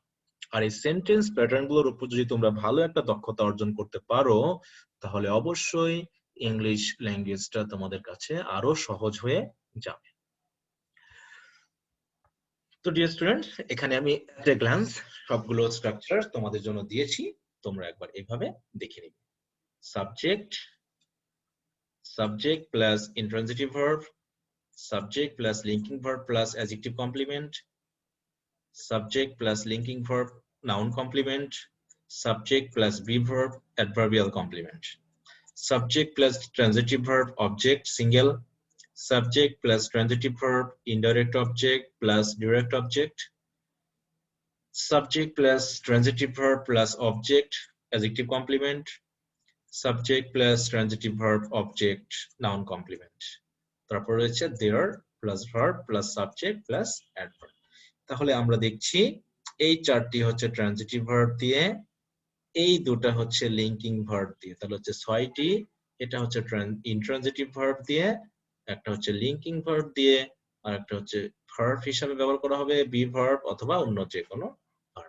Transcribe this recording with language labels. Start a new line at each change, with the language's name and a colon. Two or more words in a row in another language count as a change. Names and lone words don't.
Bangla: আর এই
English: sentence pattern
Bangla: গুলোর উপর যদি তোমরা ভালো একটা দক্ষতা অর্জন করতে পারো, তাহলে অবশ্যই
English: English language
Bangla: তোমাদের কাছে আরো সহজ হয়ে যাবে। তো
English: dear students,
Bangla: এখানে আমি
English: at a glance
Bangla: সবগুলো স্ট্রাকচার তোমাদের জন্য দিয়েছি, তোমরা একবার এইভাবে দেখে নিবে।
English: subject plus intransitive verb, subject plus linking verb plus adjective complement, subject plus linking verb noun complement, subject plus be verb adverbial complement, subject plus transitive verb object single, subject plus transitive verb indirect object plus direct object, subject plus transitive verb plus object adjective complement, subject plus transitive verb object noun complement,
Bangla: তারপর রয়েছে
English: there plus verb plus subject plus adverb।
Bangla: তাহলে আমরা দেখছি এই 4টি হচ্ছে
English: transitive verb
Bangla: দিয়ে, এই দুটো হচ্ছে
English: linking verb
Bangla: দিয়ে, তাহলে হচ্ছে 6টি। এটা হচ্ছে
English: intransitive verb
Bangla: দিয়ে, একটা হচ্ছে
English: linking verb
Bangla: দিয়ে, আর একটা হচ্ছে ভার্ব হিসাবে ব্যবহার করা হবে
English: be verb
Bangla: অথবা অন্য যে কোনো ভার্ব।